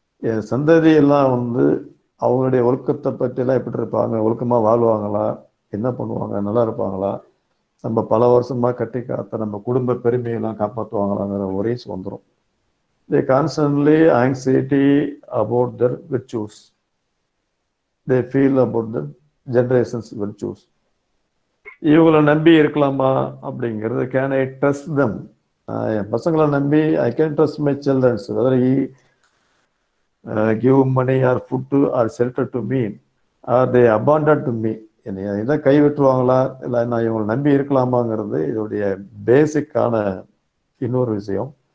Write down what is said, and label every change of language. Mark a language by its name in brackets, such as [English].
[Tamil] என் சந்ததி எல்லாம் வந்து அவங்களுடைய ஒழுக்கத்தை பற்றியெல்லாம் எப்படி இருப்பாங்க, ஒழுக்கமாக வாழ்வாங்களா, என்ன பண்ணுவாங்க, நல்லா இருப்பாங்களா, நம்ம பல வருஷமா கட்டி காத்த நம்ம குடும்ப பெருமையெல்லாம் காப்பாற்றுவாங்களாங்கிற ஒரேஸ் வந்துடும். [English] They constantly anxiety about their virtues. They feel about the generations virtues. [Tamil] இவங்களை நம்பி இருக்கலாமா அப்படிங்கிறது, [English] can I trust them, [Tamil] என் பசங்களை நம்பி [English] I can trust my childrens whether he give money or food to or shelter to me, or they abandon to me. [Tamil] என்னை இதை கை விட்டுருவாங்களா, இல்லை நான் இவங்களை நம்பி இருக்கலாமாங்கிறது இதோடைய பேசிக்கான இன்னொரு விஷயம்.